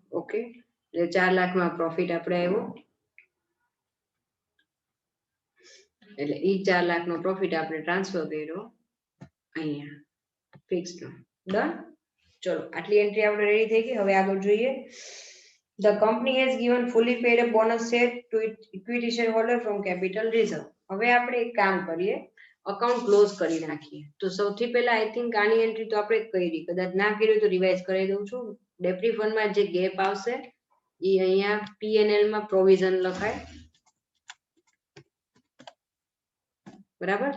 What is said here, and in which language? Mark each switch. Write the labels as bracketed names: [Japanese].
[Gujarati] Okay, એટલે 4 લાખમાં profit આપણે આવ્યો, એટલે ઈ 4 લાખનો પ્રોફિટ આપણે ટ્રાન્સફર કર્યો અહીંયા ફિક્સ નો. ડન. ચલો, આટલી એન્ટ્રી આપણે રેડી થઈ ગઈ. હવે આગળ જોઈએ. [English] The company has given fully paid a bonus share to its equity shareholder from capital reserve. [Gujarati] હવે આપણે એક કામ કરીએ, અકાઉન્ટ ક્લોઝ કરી નાખીએ. તો સૌથી પહેલા [English] I think [Gujarati] આની એન્ટ્રી તો આપણે કરી, કદાચ ના કર્યું તો રિવાઇઝ કરી દઉં છું. ડેપ્રી ફંડમાં જે ગેપ આવશે એ અહીંયા P&L માં પ્રોવિઝન લખાય, બરાબર.